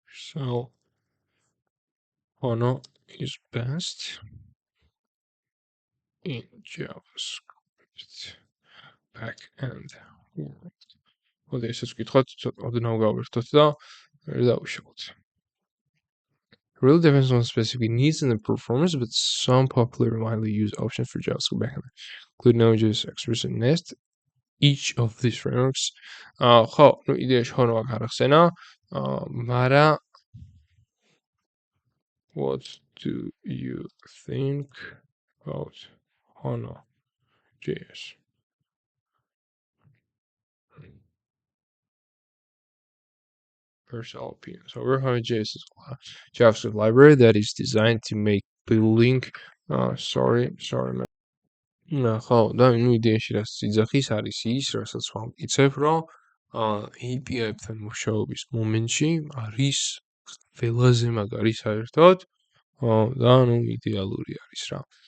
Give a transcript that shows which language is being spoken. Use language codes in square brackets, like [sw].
[en] So Hono is best in JavaScript backend world [ka] მოდი ესეც ვკითხოთ, ცოტა ოდნავ გავერთოთ და დავიშალოთ. [en] Really depends on specific needs and the performance, but some popular and widely used options for JavaScript backend include Node.js, Express, and Nest. Each of these frameworks. [ka] ხო, ну იდეაში ხონო აქ არ ახსენა. მაგრამ [en] what do you think about Hono.js? Personal opinion. So Hono.js is a JavaScript library that is designed to make building sorry man. [ka] ხო, და ნუ იდეაში რაც იძახის არის ის, რასაც ვამტკიცებ, რომ API-ებთან მუშაობის მომენტში არის ყველაზე მაგარი საერთოდ და ნუ იდეალური არის რა.